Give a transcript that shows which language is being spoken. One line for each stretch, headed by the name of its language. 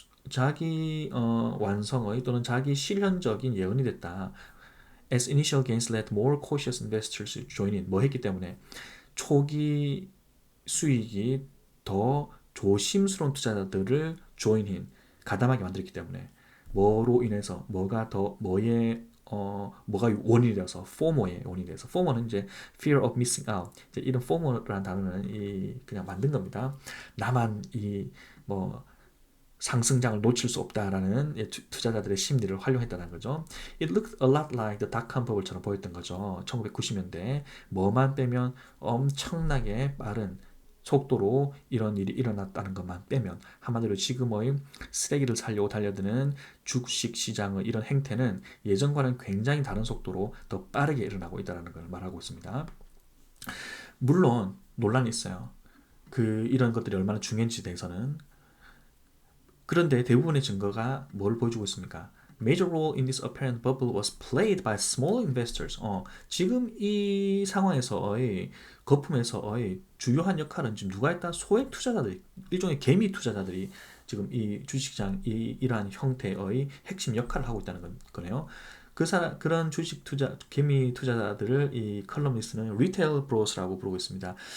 Korean: 자기 완성의 또는 자기 실현적인 예언이 됐다.
English: As initial gains led more cautious investors to join in.
Korean: 뭐 했기 때문에 초기 수익이 더 조심스러운 투자자들을
English: join in,
Korean: 가담하게 만들었기 때문에 뭐로 인해서 뭐가 원인이 되어서 FOMO의 원인이 돼서 FOMO는 이제
English: fear of missing out.
Korean: 이제 이런 FOMO라는 단어는 그냥 만든 겁니다. 나만 뭐 상승장을 놓칠 수 없다라는 투자자들의 심리를 활용했다는 거죠.
English: It looked a lot like the dot-com
Korean: 버블처럼 보였던 거죠. 1990년대 뭐만 빼면 엄청나게 빠른 속도로 이런 일이 일어났다는 것만 빼면, 한마디로 지금의 쓰레기를 살려고 달려드는 주식 시장의 이런 행태는 예전과는 굉장히 다른 속도로 더 빠르게 일어나고 있다는 걸 말하고 있습니다. 물론 논란이 있어요. 이런 것들이 얼마나 중요한지에 대해서는. 그런데 대부분의 증거가 뭘 보여주고 있습니까?
English: Major role in this apparent bubble was played by small investors.
Korean: 지금 이 상황에서의 거품에서의 주요한 역할은 지금 누가 했다? 소액 투자자들, 일종의 개미 투자자들이 지금 이 주식시장 이러한 형태의 핵심 역할을 하고 있다는 거네요. 그런 개미 투자자들을 이 컬럼니스트는 리테일 브로스라고 부르고 있습니다.